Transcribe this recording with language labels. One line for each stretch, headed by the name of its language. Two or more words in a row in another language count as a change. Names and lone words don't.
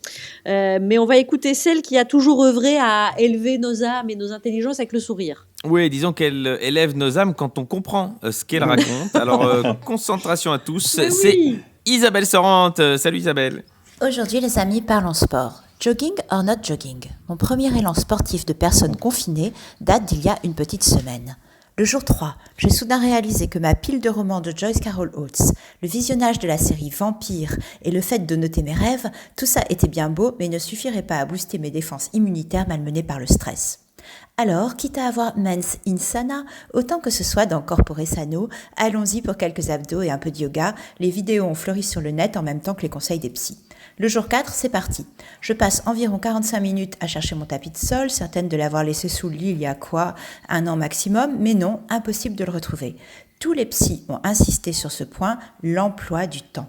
French: Mais on va écouter celle qui a toujours œuvré à élever nos âmes et nos intelligences avec le sourire. Oui, disons qu'elle élève nos âmes quand on comprend ce qu'elle raconte. Alors, concentration à tous. C'est Isabelle Sorante. Salut Isabelle. Aujourd'hui, les amis, parlons sport.
English: Jogging or not jogging?
French: Mon premier élan sportif de personne confinée date d'il y a une petite semaine. Le jour 3, j'ai soudain réalisé que ma pile de romans de Joyce Carol Oates, le visionnage de la série Vampire et le fait de noter mes rêves, tout ça était bien beau, mais ne suffirait pas à booster mes défenses immunitaires malmenées par le stress. Alors, quitte à avoir
Latin: mens insana,
French: autant que ce soit dans
Latin: corpore sano,
French: allons-y pour quelques abdos et un peu de yoga. Les vidéos ont fleuri sur le net en même temps que les conseils des psys. Le jour 4, c'est parti. Je passe environ 45 minutes à chercher mon tapis de sol, certaine de l'avoir laissé sous le lit il y a un an maximum, mais non, impossible de le retrouver. Tous les psys ont insisté sur ce point, l'emploi du temps.